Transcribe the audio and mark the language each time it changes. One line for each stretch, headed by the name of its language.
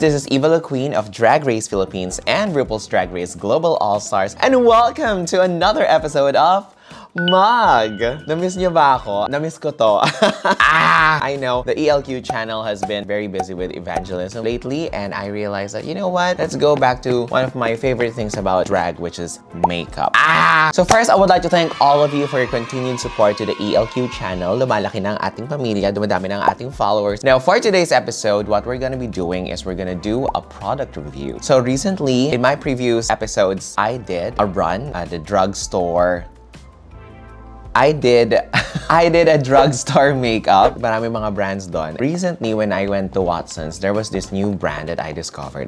English: This is Eva La Queen of Drag Race Philippines and RuPaul's Drag Race Global All-Stars, and welcome to another episode of Mag!
Filipino: Namiss niyo ba ako? Namiss ko to.
English: I know, the ELQ channel has been very busy with evangelism lately, and I realized that, you know what? Let's go back to one of my favorite things about drag, which is makeup. So first, I would like to thank all of you for your continued support to the ELQ channel.
Filipino: Lumalaki na ang ating pamilya, dumadami na ang ating followers.
English: Now, for today's episode, what we're gonna be doing is we're gonna do a product review. So recently, in my previous episodes, I did a run at the drugstore. I did a drugstore makeup.
Filipino: Marami mga brands doon.
English: Recently, when I went to Watson's, there was this new brand that I discovered.